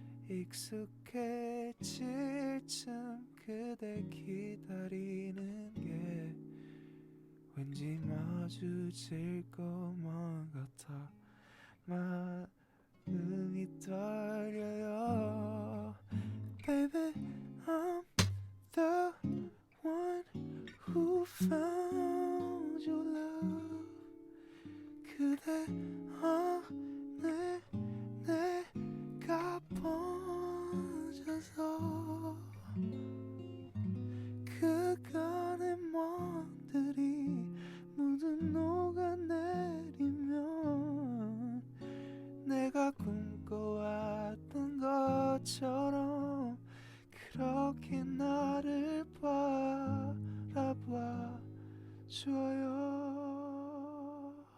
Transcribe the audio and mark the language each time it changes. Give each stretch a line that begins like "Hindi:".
Korean: 익숙해질 쯤 그댈 기다리는 게 왠지 마주칠 것만 같아 마음이 떨려요.
English: Baby, I'm the one who found your love.
Korean: 그대 안에 내가 번져서 그간의 먼들이 모두 녹아내리면 내가 꿈꿔왔던 것처럼 그렇게 나를 바라봐 줘요.